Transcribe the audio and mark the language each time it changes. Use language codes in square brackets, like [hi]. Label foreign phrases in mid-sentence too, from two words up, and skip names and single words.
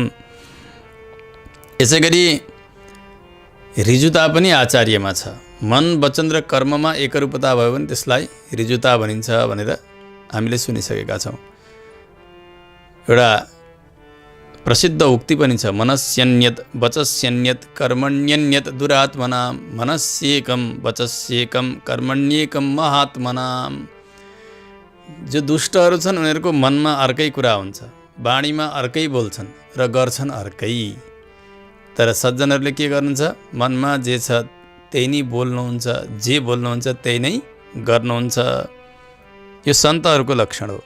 [ne] यसै गरी ऋजुता पनि आचार्यमा छ। मन, वचन र कर्ममा एकरूपता भयो भने त्यसलाई ऋजुता भनिन्छ भनेर हामीले सुनिसकेका छौँ। एउटा प्रसिद्ध उक्ति पनि छ, [sa] मनस्यन्यत वचस्यन्यत कर्मण्यन्यत दुरात्मनाम मनस्येकम वचस्येकम कर्मण्येकम महात्मनाम। [ne] जो दुष्टहरू छन् उनीहरूको मनमा अर्कै कुरा हुन्छ, वाणीमा अर्कै बोल्छन् र गर्छन् अर्कै। तर सज्जनहरूले के गर्नुहुन्छ, मनमा जे छ त्यही नै बोल्नुहुन्छ, जे बोल्नुहुन्छ त्यही नै गर्नुहुन्छ। यो सन्तहरूको लक्षण हो।